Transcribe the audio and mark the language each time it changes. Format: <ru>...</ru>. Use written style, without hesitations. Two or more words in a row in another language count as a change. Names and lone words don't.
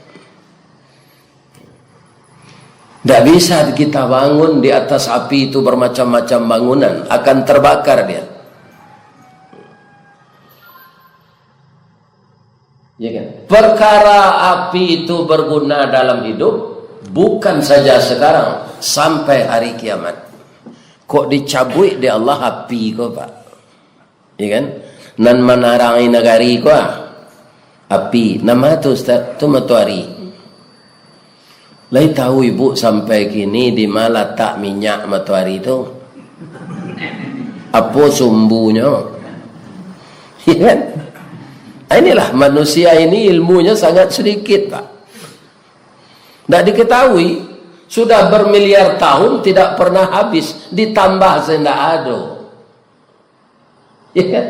<id>Tidak bisa kita bangun di atas api itu bermacam-macam bangunan, akan terbakar dia, ya kan? Perkara api itu berguna dalam hidup bukan saja sekarang, sampai hari kiamat.</id> <min>Kok dicabut di Allah api kok pak, ya kan? Nan menarangi negari kok api, nama tu Ustaz tu matahari. Lai tahu ibu sampai kini di mana letak minyak matahari itu?</min> <id>Apa sumbunya? Ya kan? Inilah manusia ini ilmunya sangat sedikit pak. Tidak diketahui, sudah bermiliar tahun tidak pernah habis, ditambah sendak ada, ya kan?</id>